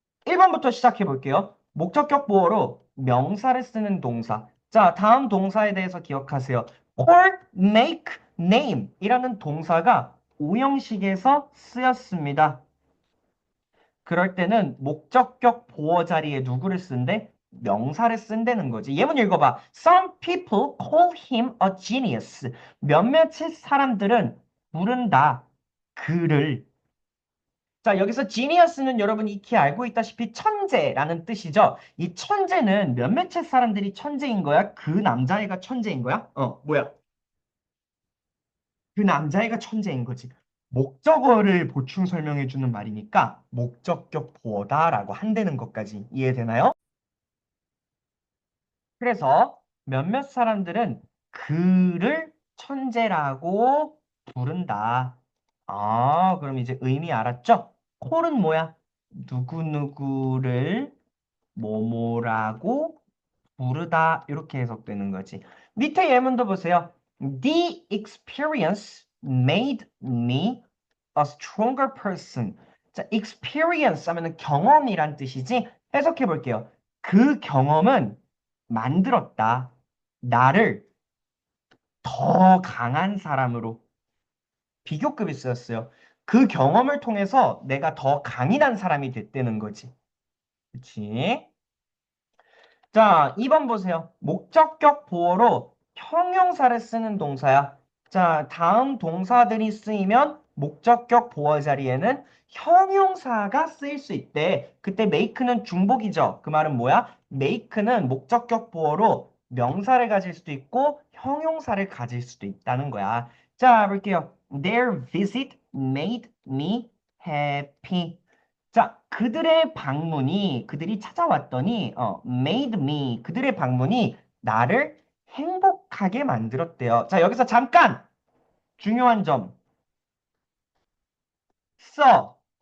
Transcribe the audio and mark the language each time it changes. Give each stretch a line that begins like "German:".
Korean: 1번부터 시작해 볼게요. 목적격 보어로 명사를 쓰는 동사. 자, 다음 동사에 대해서 기억하세요. call, make, name 이라는 동사가 오형식에서 쓰였습니다. 그럴 때는 목적격 보어 자리에 누구를 쓴대? 명사를 쓴다는 거지. 예문 읽어봐.
English: Some people call him a genius.
Korean: 몇몇의 사람들은 부른다. 그를. 자, 여기서 genius는 여러분 익히 알고 있다시피 천재라는 뜻이죠. 이 천재는 몇몇의 사람들이 천재인 거야? 그 남자애가 천재인 거야? 뭐야? 그 남자애가 천재인 거지. 목적어를 보충 설명해 주는 말이니까 목적격 보어다라고 한다는 것까지 이해되나요? 그래서 몇몇 사람들은 그를 천재라고 부른다. 아, 그럼 이제 의미 알았죠? 콜은 뭐야? 누구누구를 뭐뭐라고 부르다 이렇게 해석되는 거지. 밑에 예문도 보세요.
English: The experience made me a stronger person.
Korean: 자, experience 하면은 경험이란 뜻이지. 해석해 볼게요. 그 경험은 만들었다. 나를 더 강한 사람으로 비교급이 쓰였어요. 그 경험을 통해서 내가 더 강인한 사람이 됐다는 거지. 그치? 자, 2번 보세요. 목적격 보어로 형용사를 쓰는 동사야. 자, 다음 동사들이 쓰이면 목적격 보어 자리에는 형용사가 쓰일 수 있대. 그때 make는 중복이죠. 그 말은 뭐야? make는 목적격 보어로 명사를 가질 수도 있고 형용사를 가질 수도 있다는 거야. 자, 볼게요.
English: Their visit made me happy.
Korean: 자, 그들의 방문이, 그들이 찾아왔더니,
English: made me,
Korean: 그들의 방문이 나를 행복하게 만들었대요. 자, 여기서 잠깐! 중요한 점. 써.